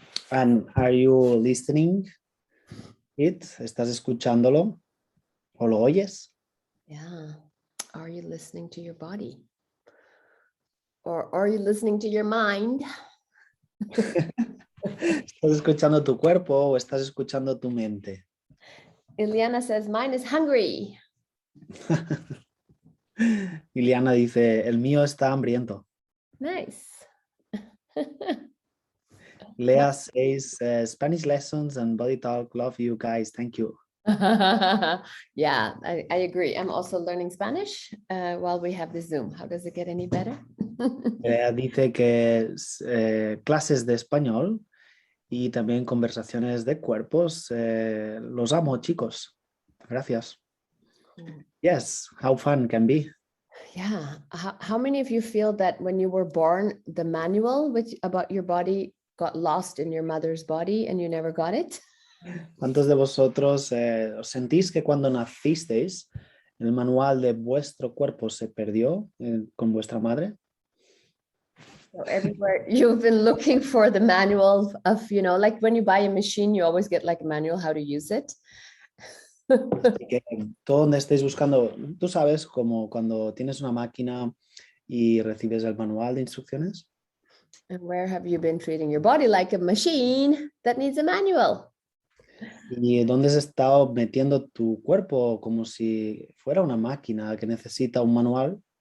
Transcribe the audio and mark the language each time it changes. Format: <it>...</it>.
<en>And are you listening it?</en> <es>¿Estás escuchándolo? ¿O lo oyes? Yeah.</es> <en>Are you listening to your body? Or are you listening to your mind?</en> <es>¿Estás escuchando tu cuerpo o estás escuchando tu mente?</es> <en>Ileana says, mine is hungry.</en> <es>Iliana dice, el mío está hambriento.</es> <en>Nice. Lea says, Spanish lessons and body talk, love you guys, thank you. Yeah, I agree. I'm also learning Spanish while we have the Zoom. How does it get any better?</en> <es>Lea dice que clases de español y también conversaciones de cuerpos. Los amo, chicos. Gracias.</es> <en>Yes, how fun can be. Yeah. How many of you feel that when you were born, the manual about your body got lost in your mother's body and you never got it?</en> <es>¿Cuántos de vosotros os sentís que cuando nacisteis el manual de vuestro cuerpo se perdió con vuestra madre?</es> <en>So everywhere you've been looking for the manual of, like when you buy a machine, you always get like a manual how to use it.</en> <es>Que todo donde estéis buscando, tú sabes, como cuando tienes una máquina y recibes el manual de instrucciones.</es> <en>And where have you been treating your body like a machine that needs a manual?</en> <es>¿Y dónde has estado metiendo tu cuerpo como si fuera una máquina que necesita un manual?</es>